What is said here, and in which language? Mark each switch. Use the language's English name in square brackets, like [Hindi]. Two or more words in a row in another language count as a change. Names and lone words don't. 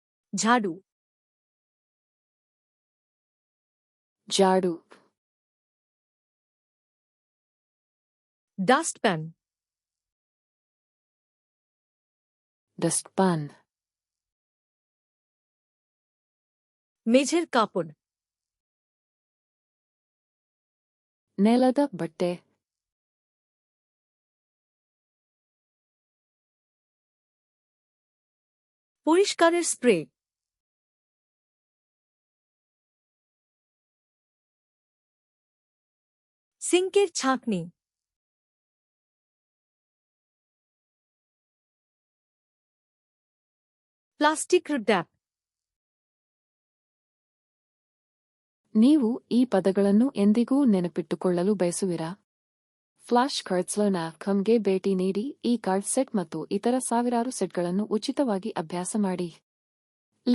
[Kannada] ಝಾಡು ಜಾಡು [English] dust pan ಡಸ್ಟ್ಪಾನ್ [Bangla] মেঝের কাপড় [Kannada] ನೆಲದ ಬಟ್ಟೆ [Bangla] পরিষ্কারের স্প্রে সিঙ্কের ছাঁকনি প্লাস্টিক ಟ್ಯಾಪ್ [Kannada] ನೀವು ಈ ಪದಗಳನ್ನು ಎಂದಿಗೂ ನೆನಪಿಟ್ಟುಕೊಳ್ಳಲು ಬಯಸುವಿರಾ? ಫ್ಲಾಶ್ ಕಾರ್ಡ್ಸ್‌ಗೆ ಭೇಟಿ ನೀಡಿ ಈ ಕಾರ್ಡ್ ಸೆಟ್ ಮತ್ತು ಇತರ ಸಾವಿರಾರು ಸೆಟ್ಗಳನ್ನು ಉಚಿತವಾಗಿ ಅಭ್ಯಾಸ ಮಾಡಿ.